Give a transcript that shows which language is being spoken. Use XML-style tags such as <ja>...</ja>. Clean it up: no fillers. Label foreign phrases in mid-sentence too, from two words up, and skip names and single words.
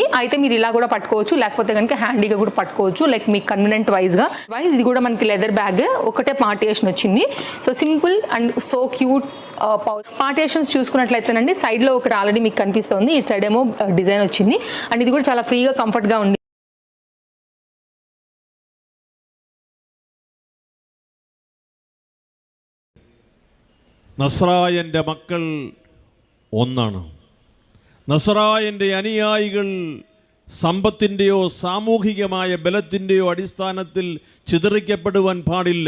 <te>అయితే మీరు ఇలా కూడా పట్టుకోవచ్చు, లేకపోతే కనుక హ్యాండీగా కూడా పట్టుకోవచ్చు, లైక్ మీకు కన్వీనియంట్ వైజ్గా. ఇది కూడా మనకి</te> <en>leather bag,</en> <te>ఒకటే పార్టియేషన్ వచ్చింది.</te> <en>so simple and so cute partitions</en> <te>చూసుకున్నట్లయితేనండి సైడ్లో ఒకటి ఆల్రెడీ మీకు కనిపిస్తుంది, ఇటు సైడ్ ఏమో డిజైన్ వచ్చింది. అండ్ ఇది కూడా చాలా ఫ్రీగా కంఫర్ట్గా ఉంది.</te> <ml>നസ്രായൻ്റെ മക്കൾ ഒന്നാണ്. നസ്രായൻ്റെ അനുയായികൾ സമ്പത്തിൻ്റെയോ സാമൂഹികമായ ബലത്തിൻ്റെയോ അടിസ്ഥാനത്തിൽ ചിതറിക്കപ്പെടുവാൻ പാടില്ല.</ml>